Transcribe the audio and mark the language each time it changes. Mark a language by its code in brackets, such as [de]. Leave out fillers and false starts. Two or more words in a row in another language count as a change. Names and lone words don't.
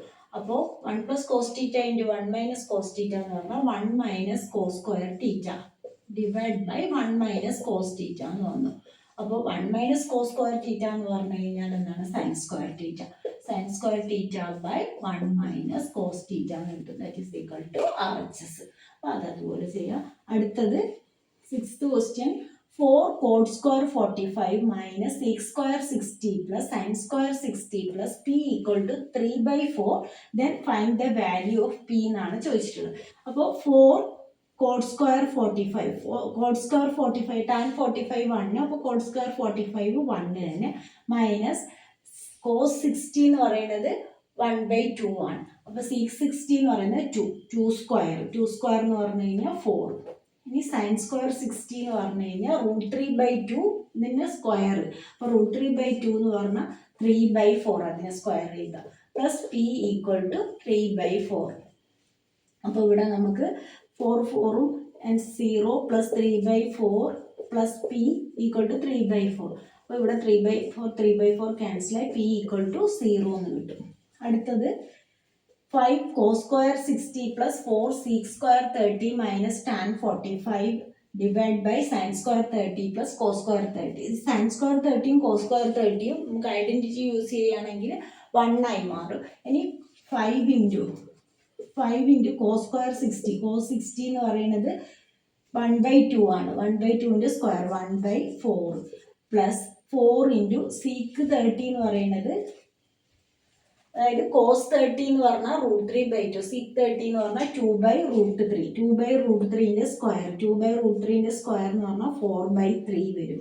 [ml] അപ്പോൾ 1 + cos തീറ്റ ഇൻറ്റു 1 - cos തീറ്റ എന്ന് പറഞ്ഞാൽ 1 - cos [en] square theta divide by [ml] 1 - cos തീറ്റ എന്ന് വന്നു. അപ്പോൾ 1 - cos സ്ക്വയർ തീറ്റ എന്ന് പറഞ്ഞു കഴിഞ്ഞാൽ എന്താണ്, [en] sine square theta. sine square theta [ml] ബൈ 1 - cos തീറ്റ എന്ന് കിട്ടും. [en] that is equal to RHS. [ml] അപ്പോൾ അതതുപോലെ ചെയ്യാം. [en] അടുത്തത് 6th ക്വസ്റ്റ്യൻ 4 cot square 45 minus sec square 60 plus sin square 60 plus p equal to 3/4. Then find the value of p [ml] എന്നാണ് ചോദിച്ചിട്ടുള്ളത്. [en] അപ്പോൾ 4 cot square 45, cot square 45 tan 45 1, [ml] അപ്പോൾ cot square 45 1 തന്നെ, മൈനസ് cos 60 എന്ന് പറയുന്നത് 1/2 ആണ്. അപ്പോൾ sec 60 എന്ന് പറയുന്നത് 2 സ്ക്വയർ എന്ന് പറഞ്ഞു കഴിഞ്ഞാൽ 4. ഇനി [en] sine square [ml] 60 എന്ന് പറഞ്ഞു കഴിഞ്ഞാൽ √3/2 ഇതിൻ്റെ സ്ക്വയർ. അപ്പോൾ √3/2 എന്ന് പറഞ്ഞാൽ 3/4 അതിനെ സ്ക്വയർ ചെയ്യുക. [en] plus p equal to [ml] 3/4. അപ്പോൾ ഇവിടെ നമുക്ക് 4 and 0 പ്ലസ് 3/4 [en] plus p equal to [ml] 3/4. അപ്പോൾ ഇവിടെ 3/4 ക്യാൻസലായി [en] p equal to [ml] 0 എന്ന് കിട്ടും. [en] അടുത്തത് 5 cos square 60 plus 4 sec square 30 minus tan 45 divided by sin square 30 plus cos square 30. sin square 30 cos square 30 [ml] നമുക്ക് [en] identity use [ml] ചെയ്യുകയാണെങ്കിൽ 1 ആയി മാറും. ഇനി 5 ഇൻറ്റു cos square 60. cos 60 എന്ന് പറയുന്നത് 1/2 ആണ്. 1/2ൻ്റെ സ്ക്വയർ 1/4 പ്ലസ് 4 ഇൻറ്റു sec 30 എന്ന് പറയുന്നത്, അതായത് cos 30 എന്ന് പറഞ്ഞാൽ √3/2, sec 30 എന്ന് പറഞ്ഞാൽ 2/√3. 2/√3ൻ്റെ സ്ക്വയർ, 2/√3ൻ്റെ സ്ക്വയർ എന്ന് പറഞ്ഞാൽ 4/3 വരും.